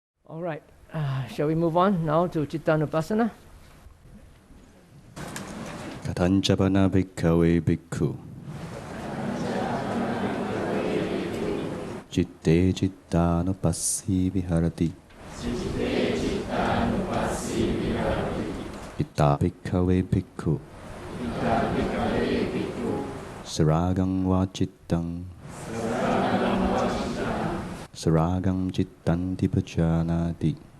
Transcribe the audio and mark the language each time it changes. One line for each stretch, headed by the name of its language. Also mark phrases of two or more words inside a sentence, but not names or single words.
English: All right, shall we move on now to chittanupasana?
Pali: Katanchapana bhikkhave bhikkhu Chitte chittanupassi viharati Itta bhikkhave bhikkhu Saragam va chittam Saragam chittanti pajanati